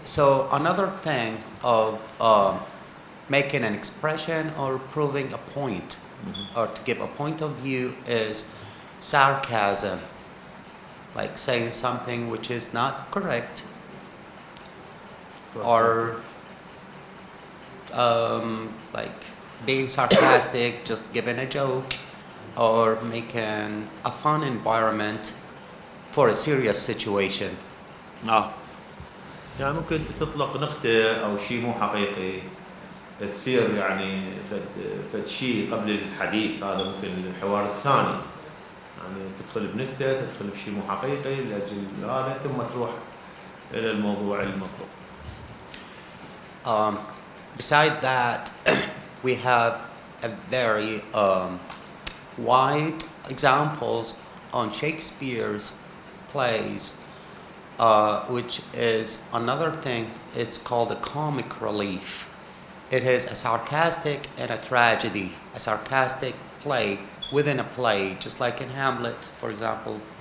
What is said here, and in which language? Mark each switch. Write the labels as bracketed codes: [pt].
[en] So another thing of making an expression or proving a point, or to give a point of view, is sarcasm, like saying something which is not correct, or like being sarcastic, just giving a joke, or making a fun environment for a serious situation. [ar] يعني ممكن تطلق نقطة أو شيء مو حقيقي، تثير يعني فد شيء قبل الحديث، هذا ممكن الحوار الثاني، يعني تدخل بنكتة، تدخل بشيء مو حقيقي لأجل هذا، ثم تروح إلى الموضوع المطلوب. [en] Beside that, we have a very wide examples on Shakespeare's plays, which is another thing. It's called a comic relief. It is a sarcastic and a tragedy, a sarcastic play within a play, just like in Hamlet, for example.